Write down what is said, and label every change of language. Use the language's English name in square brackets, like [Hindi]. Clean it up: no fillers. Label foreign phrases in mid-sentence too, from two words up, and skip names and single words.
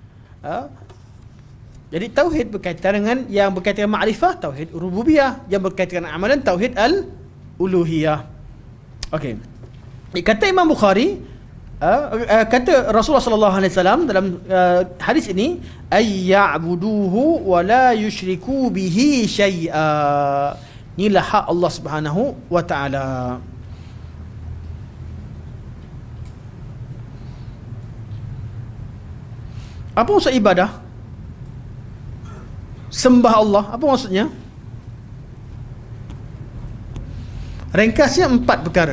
[Malay] Jadi tauhid berkaitan dengan yang berkaitan dengan ma'rifah, tauhid rububiyah. Yang berkaitan dengan amalan, tauhid uluhiyah. Okey. Kata Imam Bukhari, kata Rasulullah [Arabic] صلى الله عليه وسلم [Malay] dalam hadis ini, [Arabic] أن يعبده ولا يشرك به شيئا. [Malay] Inilah hak Allah [Arabic] سبحانه وتعالى. [Malay] Apa maksud ibadah? Sembah Allah, apa maksudnya? Ringkasnya 4 perkara.